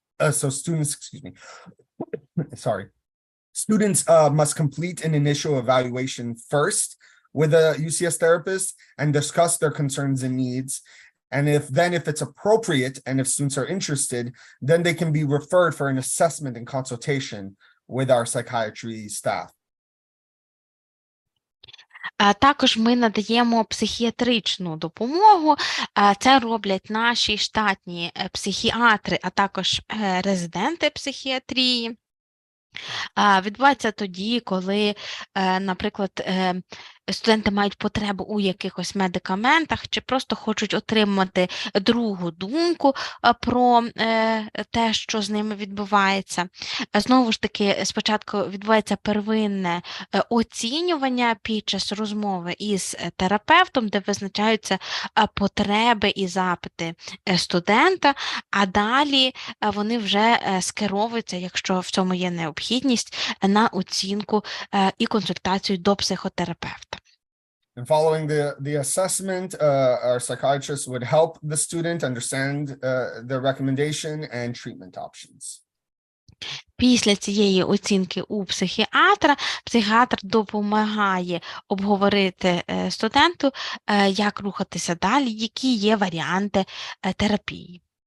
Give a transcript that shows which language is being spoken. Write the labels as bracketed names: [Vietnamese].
[English] So students, excuse me, sorry. Students must complete an initial evaluation first with a UCS therapist and discuss their concerns and needs. And if it's appropriate and if students are interested, then they can be referred for an assessment and consultation with our psychiatry staff. [Ukrainian] Також ми надаємо психіатричну допомогу. Це роблять наші штатні психіатри, а також резиденти психіатрії. Відбувається тоді, коли, наприклад, студенти мають потребу у якихось медикаментах чи просто хочуть отримати другу думку про те, що з ними відбувається. Знову ж таки, спочатку відбувається первинне оцінювання під час розмови із терапевтом, де визначаються потреби і запити студента, а далі вони вже скеровуються, якщо в цьому є необхідність, на оцінку і консультацію до психотерапевта. [English] And following the assessment, our psychiatrist would help the student understand their recommendation and treatment options. [Ukrainian] Після цієї оцінки у психіатра, психіатр допомагає обговорити студенту, як рухатися далі, які є варіанти терапії.